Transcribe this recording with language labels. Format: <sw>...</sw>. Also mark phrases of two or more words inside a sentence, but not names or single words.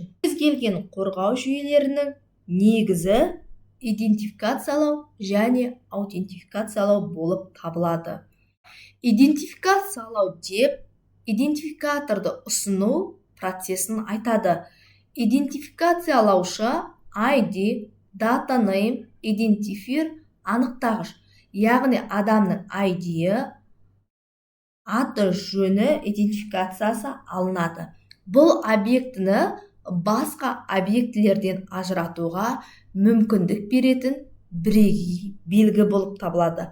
<kk>Кез келген қорғау жүйелерінің негізі идентификациялау және аутентификациялау болып табылады. Идентификациялау деп идентификаторды ұсыну процесін айтады. Идентификациялаушы ID,</kk> <en>data name, identifier</en> <kk>анықтағыш, яғни адамның ID-і, аты жөні идентификациясы алынады. Бұл объектіні басқа объектілерден ажыратуға мүмкіндік беретін бірегей белгі болып табылады.</kk>